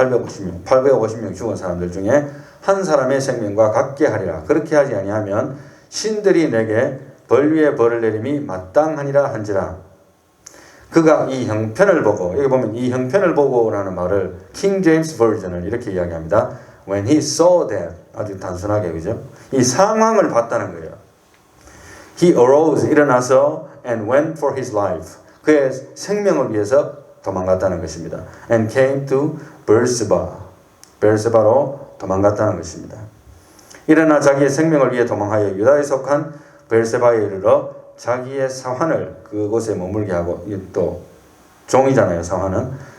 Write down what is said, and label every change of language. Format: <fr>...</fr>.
<ko>850명 죽은 사람들 중에 한 사람의 생명과 같게 하리라. 그렇게 하지 아니하면 신들이 내게 벌 위에 벌을 내림이 마땅하니라 한지라. 그가 이 형편을 보고, 여기 보면 이 형편을 보고라는 말을 킹 제임스 버전을 이렇게 이야기합니다.</ko> <en>When he saw that,</en> <ko>아주 단순하게 그죠? 이 상황을 봤다는 거예요.</ko> <en>He arose,</en> <ko>일어나서</ko> <en>and went for his life.</en> <ko>그의 생명을 위해서 도망갔다는 것입니다.</ko> <en>And came to Beersheba.</en> <ko>베르세바로 도망갔다는 것입니다. 일어나 자기의 생명을 위해 도망하여 유다에 속한 베르세바에 이르러 자기의 사환을 그곳에 머물게 하고, 또 종이잖아요, 사환은.</ko>